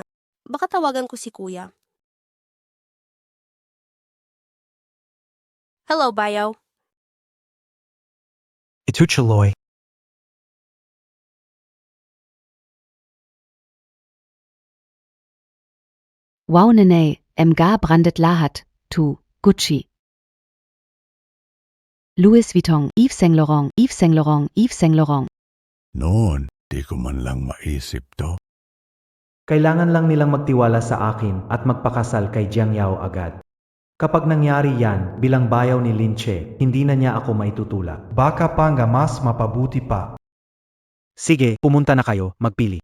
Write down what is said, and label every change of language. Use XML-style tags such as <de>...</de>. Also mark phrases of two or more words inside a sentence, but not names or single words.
<tl>Baka tawagan ko si Kuya. Hello, Bayaw. Ito Chaloy. Wow nene, mga brandet lahat, tu, Gucci. Louis Vuitton, Yves Saint Laurent, Yves Saint Laurent, Yves Saint Laurent. noon, di ko man lang maisip to. Kailangan lang nilang magtiwala sa akin at magpakasal kay Jiang Yao agad. Kapag nangyari yan, bilang bayaw ni Linche, hindi na niya ako maitutulak. Baka pa nga mas mapabuti pa. Sige, pumunta na kayo, magpili.</tl>